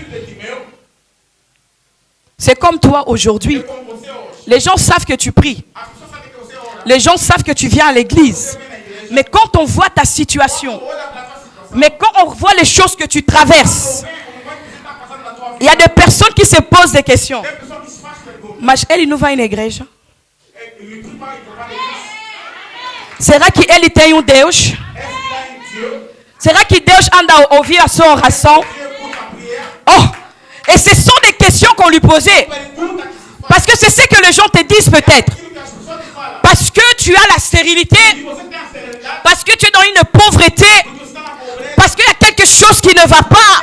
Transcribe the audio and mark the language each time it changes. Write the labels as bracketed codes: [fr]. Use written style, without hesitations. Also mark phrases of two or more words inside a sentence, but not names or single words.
[fr] C'est comme toi aujourd'hui. Les gens savent que tu pries. Les gens savent que tu viens à l'église. Mais quand on voit ta situation, mais quand on voit les choses que tu traverses, il y a des personnes qui se posent des questions. [pt] Mas ele não vai na igreja? Será que ele tem Deus? Será que Deus anda a ouvir a sua oração? Oh! [fr] Et ce sont des questions qu'on lui posait. Parce que c'est ce que les gens te disent peut-être. Parce que tu as la stérilité. Parce que tu es dans une pauvreté. Parce qu'il y a quelque chose qui ne va pas.